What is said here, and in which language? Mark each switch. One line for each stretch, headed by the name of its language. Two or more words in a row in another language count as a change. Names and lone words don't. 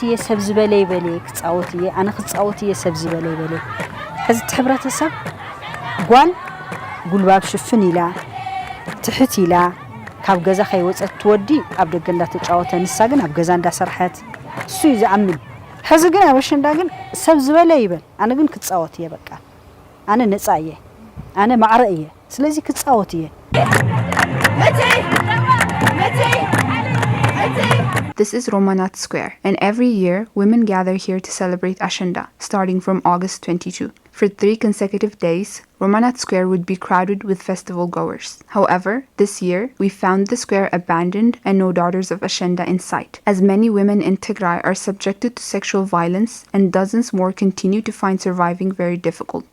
Tigrinya: እየ ሰብ ዝበለ ይበለ ክጻወት እየ ኣነ ክጻወት እየ ሰብ ዝበለ ይበለ ሕዚ ሕብረተሰብ ጓል ጉልባብ ሽፍን ኢላ ትሕት ኢላ ካብ ገዛ ከይወፀት ትወዲ ኣብ ደገ እንዳተጫወተ ንሳ ግን ኣብ ገዛ እንዳሰርሐት እሱ እዩ ዝኣምን ሕዚ ግን ኣብ ኣሸንዳ ግን ሰብ ዝበለ ይበል ኣነ ግን ክጻወት እየ በቃ ኣነ ነፃ እየ ኣነ ማዕረ እየ ስለዚ ክጻወት እየ
English: This is Romanat Square, and every year women gather here to celebrate Ashenda, starting from August 22. For 3 consecutive days, Romanat Square would be crowded with festival goers. However, this year, we found the square abandoned and no daughters of Ashenda in sight, as many women in Tigray are subjected to sexual violence and dozens more continue to find surviving very difficult.